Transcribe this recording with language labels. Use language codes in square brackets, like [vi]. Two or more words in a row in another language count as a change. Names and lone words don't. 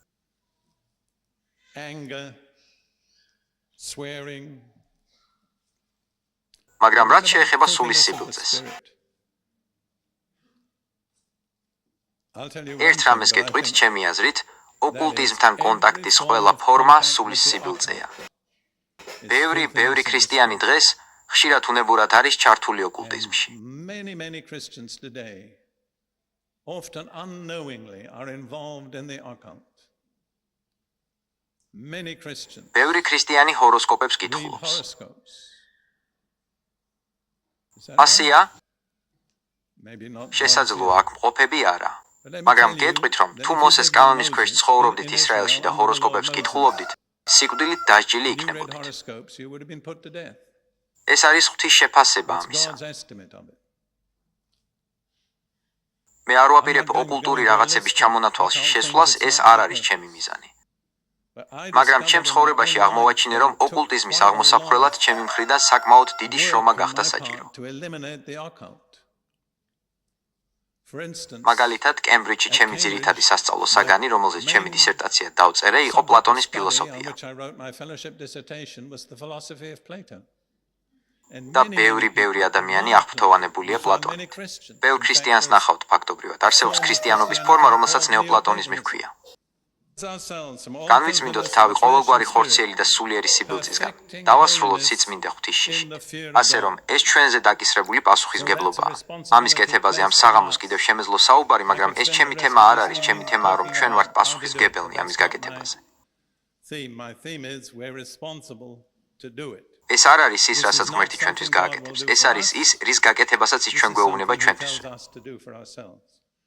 [ka] მაგრამ რაც შეეხება სულის სიბილწეს. ერთ რამეს გეტყვით, ჩემი აზრით, ოკულტიზმთან კონტაქტის ყველა ფორმა სულის სიბილწეა. ბევრი ქრისტიანი დღეს ხშირად უნებურად არის ჩართული ოკულტიზმში. [en] Many Christians today often unknowingly are involved in the occult. Many Christians [ka] ბევრი ქრისტიანი ჰოროსკოპებს [en] read [ka] კითხულობს. [en] horoscopes. [ka] ასია, [en] Maybe not. [ka] შესაძლოა აქ მყოფები არა. მაგრამ გეტყვით, რომ თუ მოსეს კანონის ქვეშ ცხოვრობდით ისრაელში და ჰოროსკოპებს კითხულობდით, სიკვდილით დასჯილი [en] If you read [ka] იქნებოდით. [en] horoscopes, you would have been put to death. [ka] ეს არის ღვთის შეფასება [en] That's [ka] ამისა. [en] God's estimate of it. [ka] მე არ ვაპირებ ოკულტური რაღაცების ჩამონათვალში შესვლას, ეს არ არის ჩემი მიზანი. [en] But I [ka] მაგრამ ჩემ ცხოვრებაში აღმოვაჩინე, რომ ოკულტიზმის აღმოსაფხრელად ჩემი მხრიდან საკმაოდ დიდი შრომა გახდა საჭირო. [en] to eliminate the occult. For instance, [ka] მაგალითად, კემბრიჯში ჩემი ძირითადი სასწავლო საგანი, რომელზეც ჩემი დისერტაცია დავწერე, იყო პლატონის [en] on [ka] ფილოსოფია. [en] which I wrote my fellowship dissertation was the philosophy of Plato. And [ka] და [en] many [ka] ბევრი ადამიანი აღფრთოვანებულია [en] many [ka] პლატონით. [en] Christians. [ka] ბევრ ქრისტიანს ნახავთ ფაქტობრივად. არსებობს ქრისტიანობის ფორმა, რომელსაც ნეოპლატონიზმი ჰქვია. განვიწმინდოთ თავი ყოველგვარი ხორციელი და სულიერი სიბილწისგან. დავასრულოთ სიწმინდე ღვთისშიში. ასე რომ, ეს ჩვენზე დაკისრებული პასუხისმგებლობაა. ამის კეთებაზე ამ საღამოს კიდევ შემეძლო საუბარი, მაგრამ ეს ჩემი თემა არ არის, ჩემი თემაა, რომ ჩვენ ვართ პასუხისმგებელნი ამის გაკეთებაზე. [en] My theme is we're responsible to do it. [ka] ეს არ არის ის, რასაც ღმერთი ჩვენთვის გააკეთებს. ეს არის ის, რის გაკეთებასაც ის ჩვენ გვეუბნება ჩვენთვისვე. [en] Tells us to do for ourselves.